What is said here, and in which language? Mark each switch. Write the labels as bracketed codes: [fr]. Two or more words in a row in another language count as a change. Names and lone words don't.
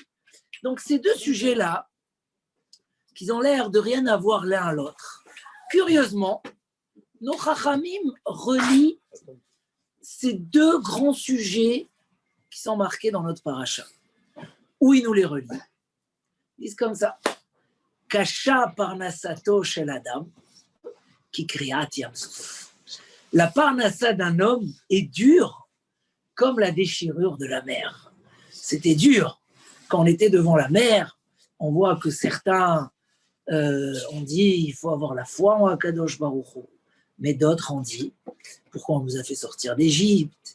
[fr] Donc ces deux sujets-là, qui ont l'air de rien avoir l'un à l'autre, curieusement, nos Chachamim relient ces deux grands sujets qui sont marqués dans notre paracha. Où ils nous les relient. Ils disent comme ça. [he] קשה פרנסתו של אדם כקריעת ים סוף. [fr] La parnassa d'un homme est dure comme la déchirure de la mer. C'était dur. Quand on était devant la mer, on voit que certains ont dit il faut avoir la foi en [he] הקדוש ברוך הוא. [fr] Mais d'autres ont dit pourquoi on nous a fait sortir d'Égypte?